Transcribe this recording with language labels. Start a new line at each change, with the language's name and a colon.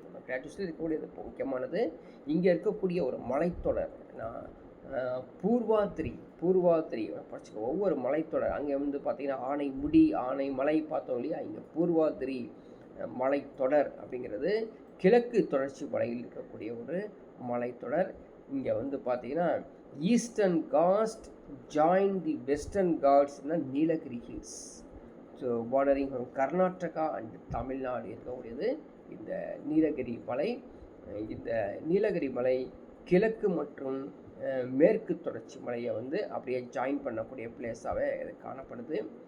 Tamil: அந்த பிளாட்டியூஸில் இருக்கக்கூடியது முக்கியமானது. இங்கே இருக்கக்கூடிய ஒரு மலைத்தொடர் பூர்வாத்திரி படிச்சுக்கோ. ஒவ்வொரு மலைத்தொடர் அங்கே வந்து பார்த்திங்கன்னா ஆனைமலை பார்த்தோம் இல்லையா, இங்கே பூர்வாத்திரி மலைத்தொடர் அப்படிங்கிறது கிழக்கு தொடர்ச்சி மலையில் இருக்கக்கூடிய ஒரு மலைத்தொடர். இங்கே வந்து பார்த்திங்கன்னா
English: Eastern coast join the western Ghats in the Nilagiri Hills. So bordering from Karnataka and Tamil Nadu
Tamil: இருக்கக்கூடியது இந்த நீலகிரி மலை. இந்த நீலகிரி மலை கிழக்கு மற்றும் மேற்கு தொடர்ச்சி மலையை வந்து அப்படியே ஜாயின் பண்ணக்கூடிய பிளேஸாகவே இது காணப்படுது.